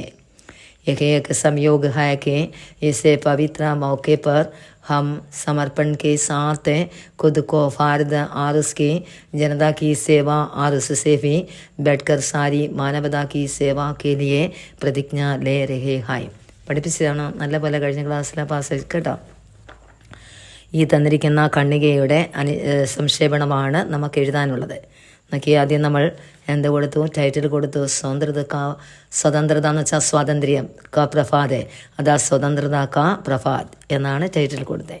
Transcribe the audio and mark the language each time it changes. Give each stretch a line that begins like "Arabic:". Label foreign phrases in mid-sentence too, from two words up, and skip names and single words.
Hindi: यह एक संयोग है कि इस पवित्र मौके पर हम समर्पण के साथ खुद को भारत और उसकी जनता की सेवा और उससे भी बैठकर सारी मानवता की सेवा के लिए प्रतिज्ञा ले रहे हैं.
Malayalam: പഠിപ്പിച്ചതാണ് നല്ല പോലെ കഴിഞ്ഞ ക്ലാസ്സിലെ പാസ് കേട്ടോ. ഈ തന്നിരിക്കുന്ന ഖണ്ഡികയുടെ സംക്ഷേപണമാണ് നമുക്ക് എഴുതാനുള്ളത്. നോക്കി, ആദ്യം നമ്മൾ എന്ത് കൊടുത്തു? ടൈറ്റിൽ കൊടുത്തു. സ്വതന്ത്രത എന്ന് വെച്ചാൽ സ്വാതന്ത്ര്യം, ക പ്രഭാത്, അതാ സ്വതന്ത്രത ക പ്രഭാത് എന്നാണ് ടൈറ്റിൽ കൊടുത്തത്.